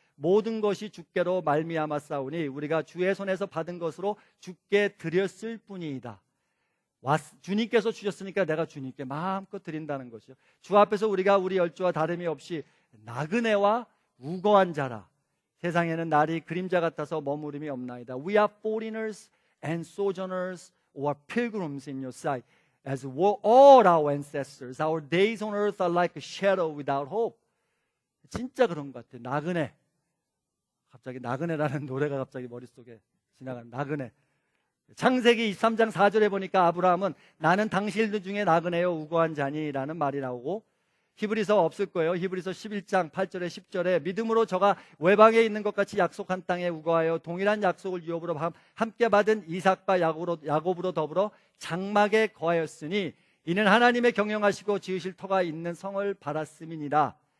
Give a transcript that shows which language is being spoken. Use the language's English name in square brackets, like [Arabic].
[Korean] 모든 것이 주께로 말미암아 싸우니 우리가 주의 손에서 받은 것으로 주께 드렸을 뿐이이다. 주님께서 주셨으니까 내가 주님께 마음껏 드린다는 것이죠. 주 앞에서 우리가 우리 열조와 다름이 없이 나그네와 우거한 자라. 세상에는 날이 그림자 같아서 머무름이 없나이다. [English] We are foreigners and sojourners or pilgrims in your sight, as were all our ancestors. Our days on earth are like a shadow without hope. [Korean] 진짜 그런 것 같아요. 나그네. 갑자기 나그네라는 노래가 갑자기 머릿속에 지나가는 나그네. 창세기 23장 4절에 보니까 아브라함은 나는 당신들 중에 나그네요 우거한 자니라는 말이 나오고, 히브리서 없을 거예요. 히브리서 11장 8절에 10절에 믿음으로 저가 외방에 있는 것 같이 약속한 땅에 우거하여 동일한 약속을 유업으로 함께 받은 이삭과 야곱으로 더불어 장막에 거하였으니 이는 하나님의 경영하시고 지으실 터가 있는 성을 바랐음이니라.